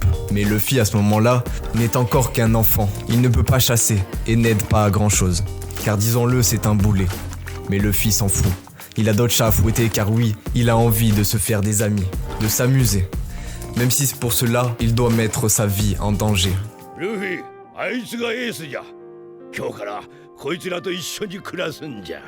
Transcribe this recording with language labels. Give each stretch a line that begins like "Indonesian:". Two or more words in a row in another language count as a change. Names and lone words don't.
French: Mais Luffy à ce moment-là n'est encore qu'un enfant. Il ne peut pas chasser et n'aide pas à grand chose, car disons-le, c'est un boulet. Mais Luffy s'en fout. Il a d'autres chats à fouetter car oui, il a envie de se faire des amis, de s'amuser. Même si pour cela, il doit mettre sa vie en danger.
Japanese: ルフィ、あいつがエースじゃ。今日からこいつらと一緒に暮らすんじゃ。